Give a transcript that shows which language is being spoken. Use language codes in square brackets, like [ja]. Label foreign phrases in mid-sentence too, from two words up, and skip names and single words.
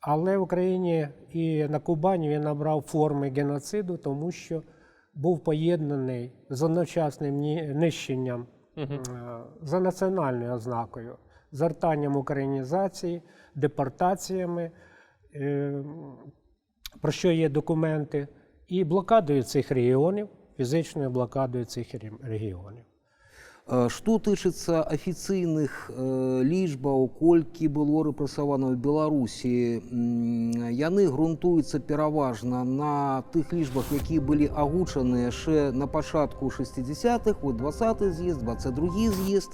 [uk] Але в Україні і на Кубані він набрав форми геноциду, тому що був поєднаний з одночасним нищенням за національною ознакою, згортанням українізації, депортаціями, про що є документи, і блокадою цих регіонів, фізичною блокадою цих регіонів. [be] Што тычыцца афіцыйных лічбаў, колькі было рэпрэсавана ў Беларусі, яны грунтуюцца пераважна на тых лічбах, якія былі агучаны яшчэ на пачатку 60-х, 20-й з'езд, 22-й з'езд.